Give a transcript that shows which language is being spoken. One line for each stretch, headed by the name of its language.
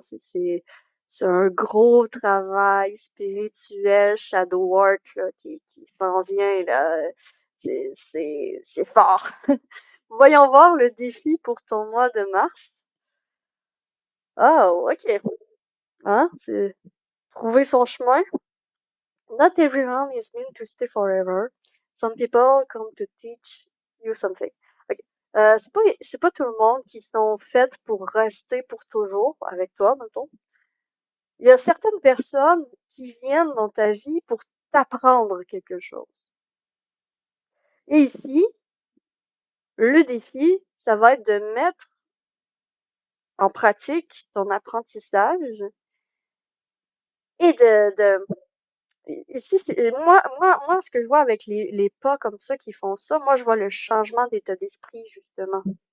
French: C'est un gros travail spirituel,
English: shadow work,
French: là, qui s'en vient, là. C'est fort. Voyons voir le défi pour ton mois de mars. Oh, ok. Hein? C'est trouver son chemin.
English: Not everyone is meant to stay forever. Some people come to teach you something. Ok.
French: C'est pas tout le monde qui sont faits pour rester pour toujours avec toi, mettons. Il y a certaines personnes qui viennent dans ta vie pour t'apprendre quelque chose. Et ici, le défi, ça va être de mettre en pratique ton apprentissage et ici, moi, ce que je vois avec les pas comme ça qui font ça, moi, je vois le changement d'état d'esprit, justement.